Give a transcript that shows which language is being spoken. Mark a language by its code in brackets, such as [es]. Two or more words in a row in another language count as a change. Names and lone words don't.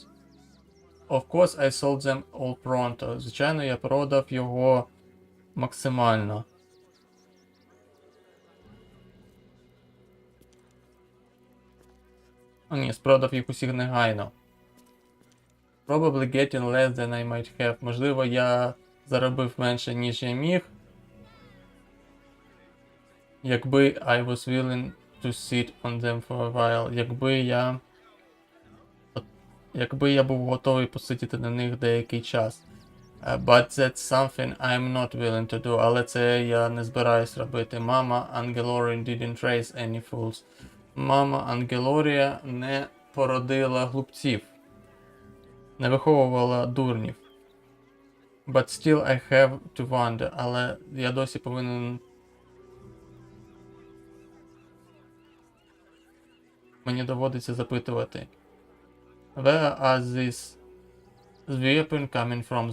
[en] Of course, I sold them all pronto. [uk] Звичайно, я продав його максимально. О, ні, продав їх усіх негайно. [en] Probably getting less than I might have. [uk] Можливо, я заробив менше, ніж я міг. [en] Якби I was willing to sit on them for a while. [uk] Якби я був готовий посидіти на них деякий час. [en] But that's something I'm not willing to do. [uk] Але це я не збираюсь робити. [en] Мама Ангелорія didn't raise any fools. [uk] Мама Ангелорія не породила глупців. Не виховувала дурнів. [en] But still I have to wonder. [uk] Але я досі повинен... Мені доводиться запитувати. [en] Where are these weapons coming from?